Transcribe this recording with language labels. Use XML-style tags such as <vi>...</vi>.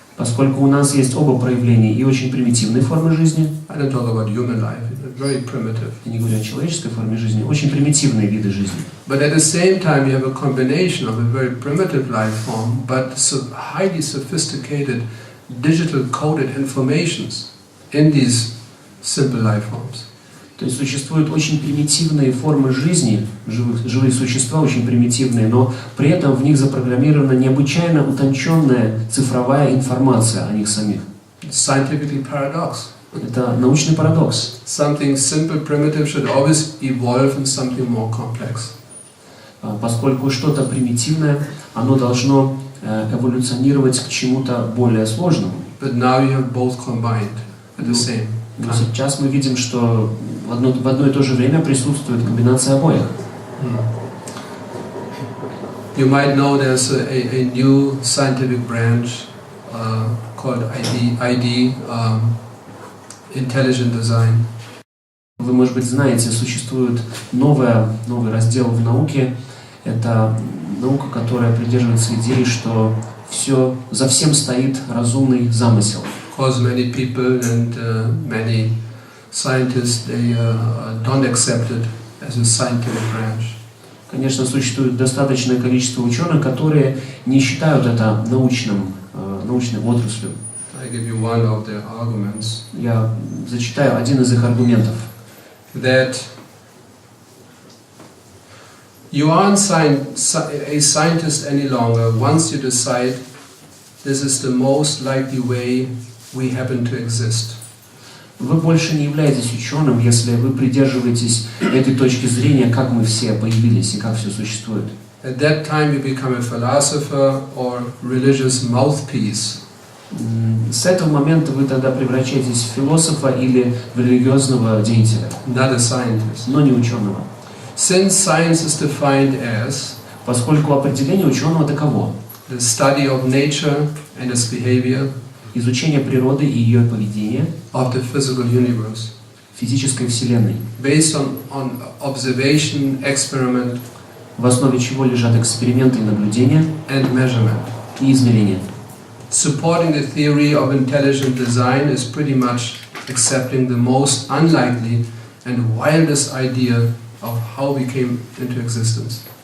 <ru>Поскольку у нас есть оба проявления и очень примитивные формы жизни.</ru> <en>I don't talk about human life. Very primitive.</en> <ru>Я не говорю о человеческой форме жизни, очень примитивные виды жизни.</ru> <en>But at the same time, you have a combination of a very primitive life form, but highly sophisticated digital coded informations in these simple life forms.</en> <ru>То есть существуют очень примитивные формы жизни, живые существа очень примитивные, но при этом в них запрограммирована необычайно утонченная цифровая информация о них самих.</ru> <en>Scientifically paradox.</en> <ru>Это научный парадокс.</ru> <en>Something simple, primitive should always evolve in something more complex.</en> <ru>Поскольку что-то примитивное, оно должно эволюционировать к чему-то более сложному.</ru> <en>But now you have both combined at the same time.</en> <ru>Но сейчас мы видим, что в одно и то же время присутствует комбинация обоих.</ru> <en>You might know there's a new scientific branch called ID, Intelligent Design.</en> <ru>Вы, может быть, знаете, существует новый раздел в науке. Это наука, которая придерживается идеи, что за всем стоит разумный замысел.</ru> <en>Because many people and many scientists they don't accept it as a scientific branch.</en> <ru>Конечно, существует достаточное количество ученых, которые не считают это научной отраслью.</ru> <en>I give you one of their arguments.</en> <ru>Я зачитаю один из их аргументов.</ru> <en>That you aren't a scientist any longer once you decide this is the most likely way we happen to exist.</en> <ru>Вы больше не являетесь ученым, если вы придерживаетесь этой точки зрения, как мы все появились и как все существует.</ru> <en>At that time you become a philosopher or religious mouthpiece.</en> <ru>С этого момента вы тогда превращаетесь в философа или в религиозного деятеля,</ru> <en>Not a scientist.</en> <ru>но не ученого.</ru> <en>Since science is defined as</en> <ru>Поскольку определение ученого таково:</ru> <en>the study of nature and its behavior,</en> <ru>изучение природы и ее поведения,</ru> <en>of the physical universe,</en> <ru>физической вселенной,</ru> <en>based on observation, experiment,</en> <ru>в основе чего лежат эксперименты и наблюдения</ru> <en>and measurement.</en> <ru>и измерения.</ru> <en>Supporting the theory of intelligent design is pretty much accepting the most unlikely and wildest idea of how we came into existence.</en>